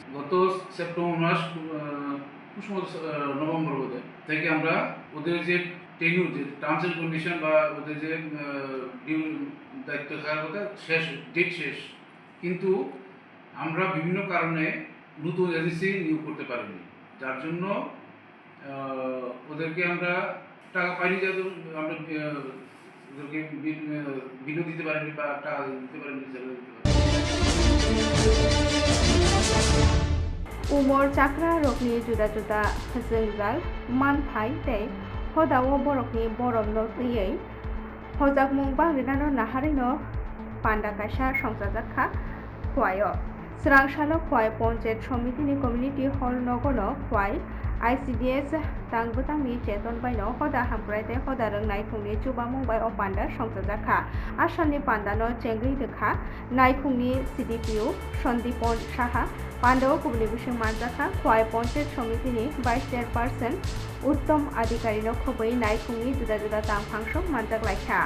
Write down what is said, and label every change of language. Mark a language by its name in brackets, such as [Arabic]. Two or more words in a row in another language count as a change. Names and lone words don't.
[Bangla] গত সেপ্টেম্বর মাস নভেম্বর বোধহয় থেকে আমরা ওদের যে টেনিউর যে [English] terms and condition [Bangla] বা ওদের যে দায়িত্ব থাকার কথা ডেট শেষ, কিন্তু আমরা বিভিন্ন কারণে নতুন এজেন্সি নিয়োগ করতে পারিনি, যার জন্য ওদেরকে আমরা টাকা পাইনি, যাতে আমরা ওদেরকে বিলও দিতে পারিনি বা টাকা দিতে পারিনি। [Kok Borok] उमर चाक्रा रकनि जुदा जुदा जोंजाल मानफाय तै हदाव बरकनि बरम नयै हजाकमुं बांग्रिनानो नाहारिनो पान्डा कायसा संजाजाखा खवाय स्रांसालो खवाय पन्चायत समितिनि [English] community hall [Kok Borok] नगरनो खवाय ICDS तांगबुतांनि चेतन बायनो हदा हामप्रायते हदा रोंनाय खुंनि चुबामुं बाय अ पान्डा संजाजाखा आसामनि पान्डानो चेंगै दोखा नायखुंनि CDPO सन्दीपन साहा पांडव कुबली बिसुं मानजाखा खवाय पन्चायत समितिनि [English] vice chairperson [Kok Borok] उत्तम अधिकारिनो खबै नायखुंनि जुदा जुदा तांफांसं मानजागलायखा